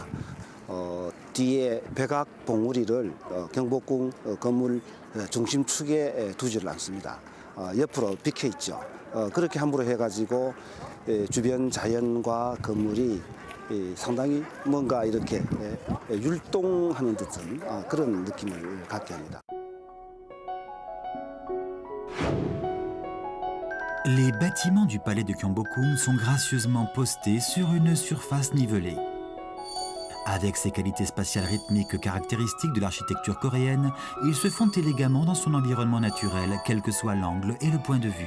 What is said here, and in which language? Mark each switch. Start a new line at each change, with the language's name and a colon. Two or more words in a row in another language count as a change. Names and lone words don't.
Korean: 뒤에 백악 봉우리를 경복궁 건물 중심축에 두지를 않습니다. 옆으로 비켜 있죠. 그렇게 함부로 해가지고 주변 자연과 건물이 상당히 뭔가 이렇게 율동하는 듯한 그런 느낌을 갖게 합니다.
French: Les bâtiments du palais de Gyeongbokgung sont gracieusement postés sur une surface nivelée. Avec ses qualités spatiales rythmiques caractéristiques de l'architecture coréenne, ils se font élégamment dans son environnement naturel, quel que soit l'angle et le point de vue.